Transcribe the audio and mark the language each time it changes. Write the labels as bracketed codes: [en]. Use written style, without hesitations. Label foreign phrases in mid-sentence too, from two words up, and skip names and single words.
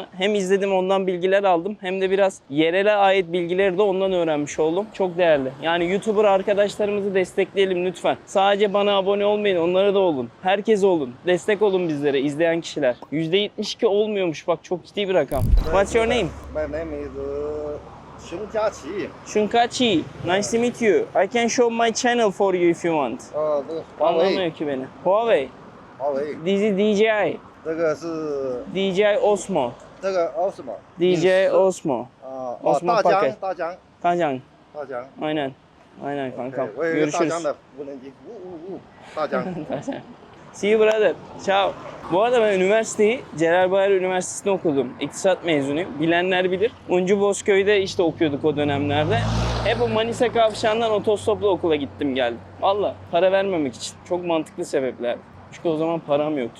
[tr] Hem izledim, ondan bilgiler aldım. Hem de biraz yerele ait bilgileri de ondan öğrenmiş oldum. Çok değerli. Yani YouTuber arkadaşlarımızı destekleyelim lütfen. Sadece bana abone olmayın. Onlara da olun. Herkes olun. Destek olun bizlere, izleyen kişiler. %72 olmuyormuş. Bak çok ciddi bir rakam. [en] What's your name? My name is Xiong Jiaqi. Shunkachi. Nice to meet you. I can show my channel for you if you want. [zh] 这个华为， [tr] Anlamıyor ki beni. Huawei. [zh] 华为， [en] This is DJI. [zh] 这个是 [en] DJI Osmo. [zh] 这个 Osmo [en] DJI Osmo. [zh] 啊， [en] Osmo [zh] 大 [en] Pocket. [zh] 疆，大疆， [tr] Tacan. 大疆。 Aynen. Aynen kankam. [zh] 对我有一个大 [tr] Görüşürüz. [zh] 疆的无人机，呜呜呜，大疆。 [en] See you brother. Ciao. [tr] Bu arada ben üniversiteyi Celal Bayar Üniversitesi'nde okudum. İktisat mezunuyum. Bilenler bilir. Uncu Bozköy'de işte okuyorduk o dönemlerde. Hep o Manisa Kavşağı'ndan otostopla okula gittim geldim. Valla para vermemek için. Çok mantıklı sebepler. Çünkü o zaman param yoktu.